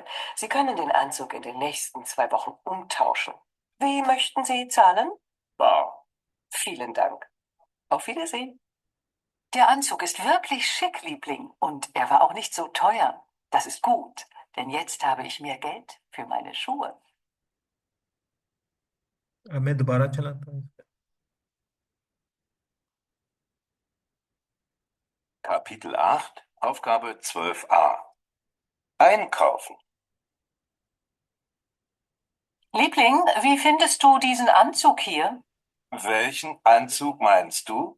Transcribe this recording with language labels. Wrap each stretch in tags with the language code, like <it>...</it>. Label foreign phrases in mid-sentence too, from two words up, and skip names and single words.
<de>Sie können den Anzug in den nächsten 2 Wochen umtauschen. Wie möchten Sie zahlen? Bar. Vielen Dank. Auf Wiedersehen. Der Anzug ist wirklich schick, Liebling, und er war auch nicht so teuer. Das ist gut, denn jetzt habe ich mehr Geld für meine Schuhe.</de> <ur>اب میں دوبارہ چلاتا ہوں.</ur> <de>Kapitel 8, Aufgabe 12a. Einkaufen. Liebling, wie findest du diesen Anzug hier? Welchen Anzug meinst du?</de>